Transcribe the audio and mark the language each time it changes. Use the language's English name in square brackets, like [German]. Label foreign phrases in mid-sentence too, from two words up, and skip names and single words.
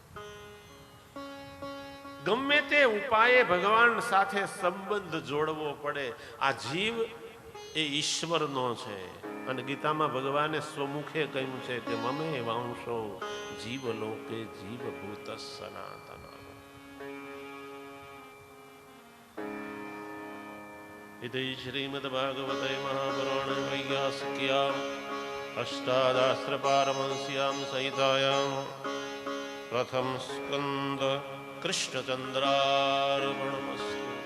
[Gujarati] ગમે તે ઉપાયે ભગવાન સાથે સંબંધ જોડવો પડે. આ જીવ એ ઈશ્વરનો છે અને ગીતામાં ભગવાને સ્વમુખે કહ્યું છે કે [Sanskrit] મમે વાંશો જીવ લોકે જીવભૂત સનાતન. इति श्रीमद्भागवते महापुराणे वैयासिक्याम् अष्टादशपारमहंस्यां संहितायां प्रथम स्कंद कृष्णचन्द्रार्पणमस्तु.